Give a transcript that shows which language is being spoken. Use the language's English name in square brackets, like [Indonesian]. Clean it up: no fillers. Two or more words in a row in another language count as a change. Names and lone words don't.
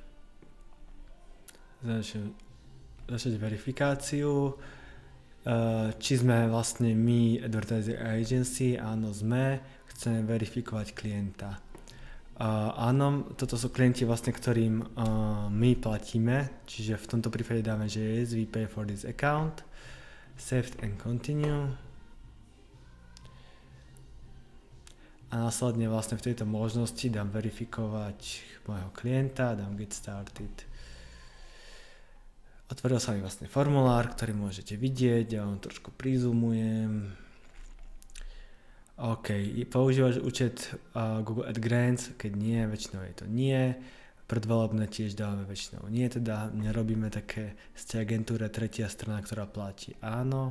[Slovak] Začať verifikáciu. Či sme vlastne my [English] Advertising Agency, [Slovak] áno sme, chceme verifikovať klienta. Áno, toto sú klienti vlastne, ktorým my platíme, čiže v tomto prípade dáme, že [English] yes, we pay for this account, save and continue. [Slovak] A následne vlastne v tejto možnosti dám verifikovať môjho klienta, dám [English] get started. [Slovak] Otvoril sa mi vlastne formulár, ktorý môžete vidieť, ja vám trošku prizumujem. OK, používaš účet Google AdGrants, keď nie, väčšinou je to nie. Predvolebné tiež dávame väčšinou nie, teda nerobíme také z tej agentúre tretia strana, ktorá platí áno.